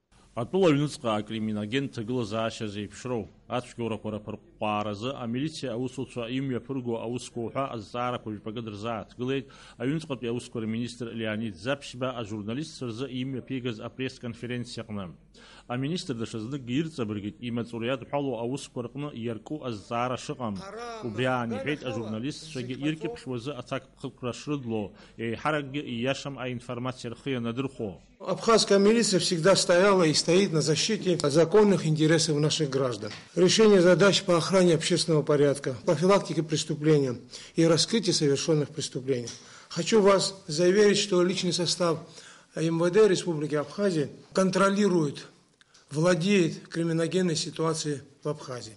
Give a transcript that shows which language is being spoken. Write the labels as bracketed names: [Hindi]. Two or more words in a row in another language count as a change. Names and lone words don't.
[Abkhazian] Атәыла аҩныҵҟа акриминогент ҭагылазаашьа зеиԥшроу, ацәгьоурақәа рԥырҟәҟәаа аразы амилициа аусуцәа имҩаԥырго аусқәа уҳәа азҵаарақәа жәпакы дырзааҭгылеит аҩныҵҟатәи аусқәа рминистр Леонид Запшьба ажурналистцәа рзы имҩаԥигаз апресс-конференциаҟны. Аминистр даҽазныкгьы ирҵабыргит имаҵура иадҳәалоу аусқәа рҟны иарку азҵаара шыҟам. Убри аан иҳәеит ажурналистцәагьы иркьыԥшуазы аҭакԥхықәра шрыдло, еиҳаракгьы ииашам аинформациа рхы ианадырхәо. [Russian] Абхазская милиция всегда стояла и стоит на защите законных интересов наших граждан. Решение задач по охране общественного порядка, профилактике преступления и раскрытии совершенных преступлений. Хочу вас заверить, что личный состав МВД Республики Абхазия контролирует, владеет криминогенной ситуацией в Абхазии.